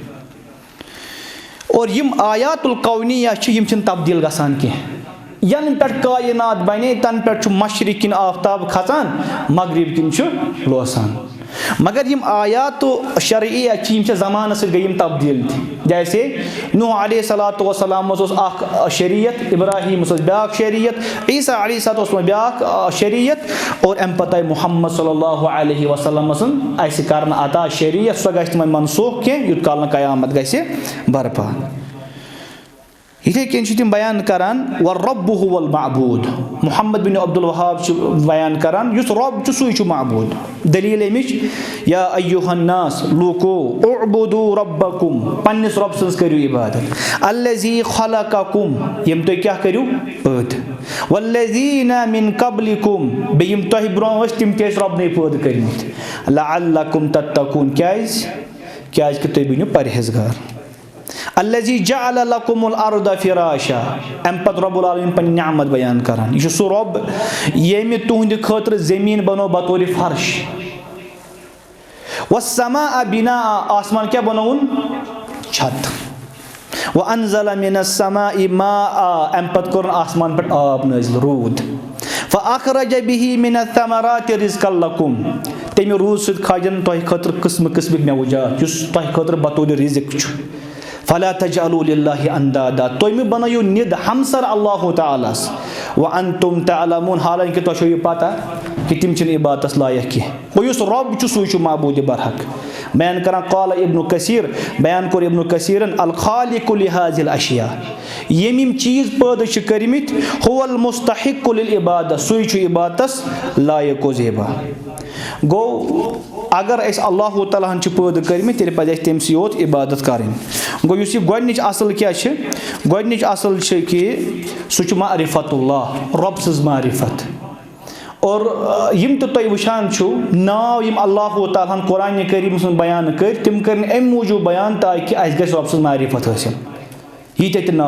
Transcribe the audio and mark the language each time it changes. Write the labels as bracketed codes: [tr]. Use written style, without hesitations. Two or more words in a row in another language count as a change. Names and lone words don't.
[ks] اور یِم [ar] آیات القونیہ [ks] چھِ یِم چھِنہٕ تبدیٖل گژھان کینٛہہ ینہٕ پٮ۪ٹھ کاینات بنے تنہٕ پٮ۪ٹھ چھُ مشرق کِنۍ آفتاب کھژان مغرب کِنۍ چھُ لوسان مگر یِم آیات شرعیہ چھِ یِم چھِ زمانس سۭتۍ گٔے یِم تبدیٖل تہِ جیسے نوح علیہ الصلاتُ وسلامس اوس اکھ شریعت ابراہیٖمس ٲس بیاکھ شریعت عیٖسیٰ [ar] علیہ الصلاتُ وسلام [ks] بیاکھ شریعت اور اَمہِ پتہٕ آیہِ محمد [ar] صلی اللہ علیہ وسلم [ks] سُنٛد اَسہِ کرنہٕ عطا شریعت سۄ گژھِ تِمن منسوخ کینٛہہ یوٗت کال نہٕ قیامت گژھِ برپا یِتھے کٔنۍ چھِ تِم بیان کران [ar] وَالرَّبُّ هُوَ الْمَعبوٗد [ks] محمد بن عبدالوہاب چھُ بیان کران یُس رۄب چھُ سُے چھُ معبوٗد دٔلیٖل اَمِچ [ar] یا ایُّہا الناس [ks] لوٗکو [ar] اُعبُدوٗ رَبَّکُم [ks] پننِس رۄب سٕنٛز کٔرِو عبادت [ar] الذی خلقکُم [ks] یِم تُہۍ کیٛاہ کٔرِو پٲدٕ [ar] والذیٖنَ مِن قبلکُم [ks] بیٚیہِ یِم تۄہہِ برونٛہہ ٲسۍ تِم تہِ ٲسۍ رۄبنٕے پٲدٕ کٔرمٕتۍ [ar] لعلکُم تتقوٗن [ks] کیٛازِ کہِ تُہۍ بٔنِو پرہیزگار [ar] الذي جعل لكم الارض فراشا [ks] ام پت [ar] رب العالمین [ks] پنن نعمت بیان کران یہ سو رب یمی تہند خاطر زمین بنو بطور فرش [ar] والسماء بناء [ks] آسمان کیا بنون چھت [ar] وانزل من السماء ماء [ks] ام پت کرن آسمان پہ آب نازل رود [ar] فاخرج به من الثمرات رزقا لكم [ks] تمی روز سۭتۍ کھاجن تۄہہِ خٲطرٕ قٕسمہٕ قٕسمٕکۍ میوٕجات یُس تۄہہِ خٲطرٕ بطور رزق چھُ [ar] فلا تجعلوا لله اندادا [ks] تُہۍ مہٕ بنٲیِو نِد ہمسر اللہ تعالیٰ [ar] وانتم تعلمون [ks] حالانکہِ تۄہہِ چھو یہِ پتہ کہ تِم چھِنہٕ عبادتس لایق کینٛہہ گوٚو یُس رۄب چھُ سُے چھُ معبوٗدِ برحق بیان کران [ar] قال ابن کثیر [ks] بیان کوٚر ابن کثیرن [ar] الخالق لهذه الاشیاء [ks] یِم چیٖز پٲدٕ چھِ کٔرمٕتۍ [ar] هو المستحق للعبادہ [ks] سُے چھُ عبادتس لایق و زیبا گوٚو اگر أسۍ اللہ تعالیٰ ہن چھِ پٲدٕ کٔرمٕتۍ تیٚلہِ پزِ اَسہِ تٔمسٕے یوت عبادت کرٕنۍ گوٚو یُس یہِ گۄڈنِچ اصل کیاہ چھِ گۄڈنِچ اصل چھِ کہِ سُہ چھُ معرفت اللہ رۄب سٕنٛز معرفت اور یم تہِ تُہۍ وٕچھان چھُو ناو یم اللہ تعالیٰ ہن قرآنہِ کریٖمس منٛز بیان کٔرۍ تِم کٔرۍ نہٕ اَمہِ موٗجوٗب بیان تاکہِ اَسہِ گژھِ رۄب سٕنٛز معرفت حٲصِل ییٖتیاہ تہِ